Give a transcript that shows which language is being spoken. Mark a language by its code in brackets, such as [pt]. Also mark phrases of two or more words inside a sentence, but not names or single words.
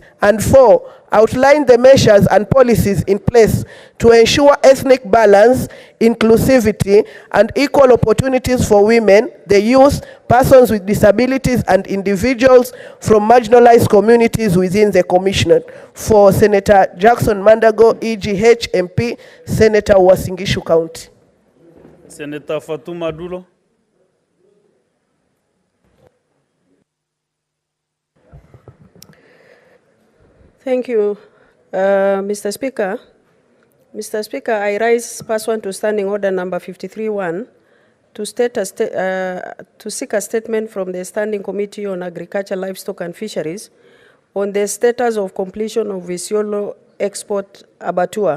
[en] And 4, outline the measures and policies in place to ensure ethnic balance, inclusivity, and equal opportunities for women, the youth, persons with disabilities, and individuals from marginalized communities within the Commission. For Senator Jackson Mandago, EGH MP, Senator Uasin Gishu County. Senator Fatuma Dulo. Thank you, Mr. Speaker. Mr. Speaker, I rise pursuant to Standing Order number 53-1 to seek a statement from the Standing Committee on Agriculture, Livestock and Fisheries on the status of completion of Isiolo Export Abattoir.